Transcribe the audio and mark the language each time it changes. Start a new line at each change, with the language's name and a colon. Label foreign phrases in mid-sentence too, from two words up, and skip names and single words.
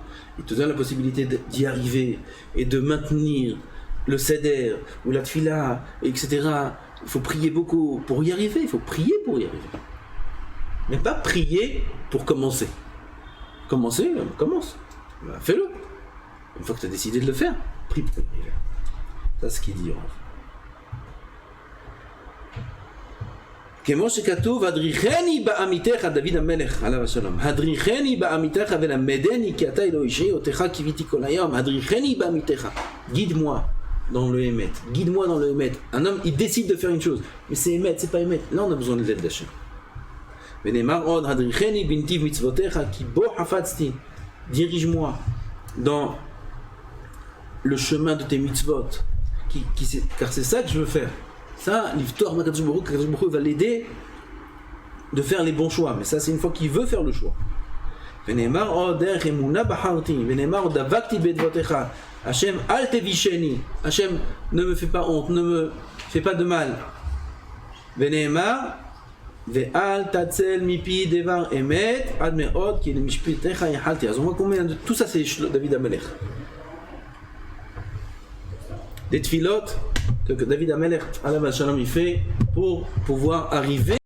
French: Il te donne la possibilité d'y arriver et de maintenir le seder ou la tfila, etc. Il faut prier beaucoup pour y arriver. Il faut prier pour y arriver. Mais pas prier pour commencer. Commencer, commence. Ben, fais-le. Une fois que tu as décidé de le faire, prie pour y arriver. C'est ce qu'il dit.
Hebrew: כמו שכתוב, הדריכני בעמיתך, דוד המלך, עליו השלום, הדריכני בעמיתך ולמדני, כי אתה אלוהי אותך קיוויתי כל היום, הדריכני בעמיתך,
French: guide-moi dans le Hémet. Guide-moi dans le Hémet. Un homme, il décide de faire une chose. Mais c'est Hémet, c'est pas Hémet. Là, on a besoin de l'aide d'Hachem. Dirige-moi dans le chemin de tes mitzvot. Car c'est ça que je veux faire. Ça, l'Iftor
Hebrew: מהקדוש ברוך הוא
French: va l'aider de faire les bons choix. Mais ça, c'est une fois qu'il veut faire le choix.
Hebrew: השם אל תבישני.
French: Hachem, ne me fais pas honte, ne me fais pas de mal.
Hebrew: ונאמר ואל תצל מפי דבר אמת עד מאד כי למשפטך יחלתי.
French: On voit combien de tout ça, c'est
Hebrew: דוד המלך.
French: Des tfilot que
Hebrew: דוד המלך, עליו השלום,
French: il fait pour pouvoir arriver